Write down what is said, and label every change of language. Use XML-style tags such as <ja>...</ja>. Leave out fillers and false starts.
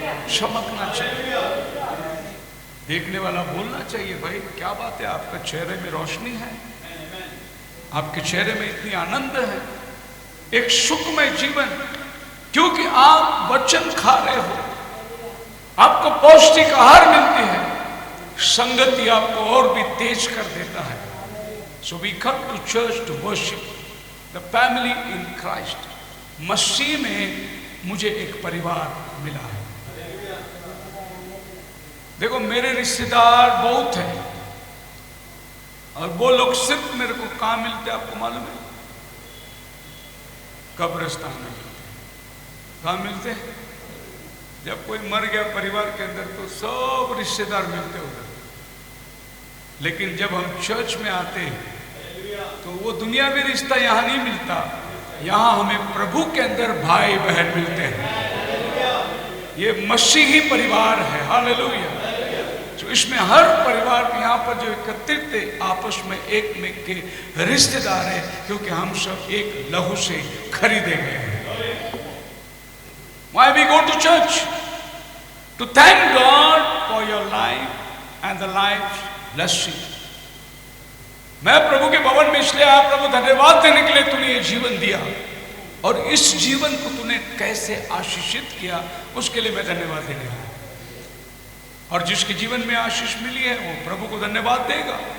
<hi>चमकना चाहिए। देखने वाला बोलना चाहिए, भाई क्या बात है, आपका चेहरे में रोशनी है, आपके चेहरे में इतनी आनंद है, एक सुखमय जीवन, क्योंकि आप वचन खा रहे हो, आपको पौष्टिक आहार मिलती है, संगति आपको और भी तेज कर देता है।</hi> <en>So we come to church to worship the family in Christ.</en> <hi>मसीह में मुझे एक परिवार मिला है। देखो मेरे रिश्तेदार बहुत हैं और वो लोग सिर्फ मेरे को कहाँ मिलते हैं आपको मालूम है? कब्रिस्तान में मिलते हैं। कहाँ मिलते हैं? जब कोई मर गया परिवार के अंदर तो सब रिश्तेदार मिलते उधर, लेकिन जब हम चर्च में आते हैं तो वो दुनियावी रिश्ता यहाँ नहीं मिलता, यहाँ हमें प्रभु के अंदर भाई बहन मिलते हैं। ये मसीही परिवार है, हालेलुया। तो इसमें हर परिवार यहाँ पर जो एकत्रित थे आपस में एक में के रिश्तेदार है, क्योंकि हम सब एक लहू से खरीदे गए हैं।</hi> <en>Why we go to church? To thank God for your life and the life's blessing.</en> <hi>मैं प्रभु के भवन में इसलिए आया, प्रभु धन्यवाद देने के लिए तूने ये जीवन दिया और इस जीवन को तूने कैसे आशीषित किया उसके लिए मैं धन्यवाद देने आया। और जिसके जीवन में आशीष मिली है वो प्रभु को धन्यवाद देगा।</hi>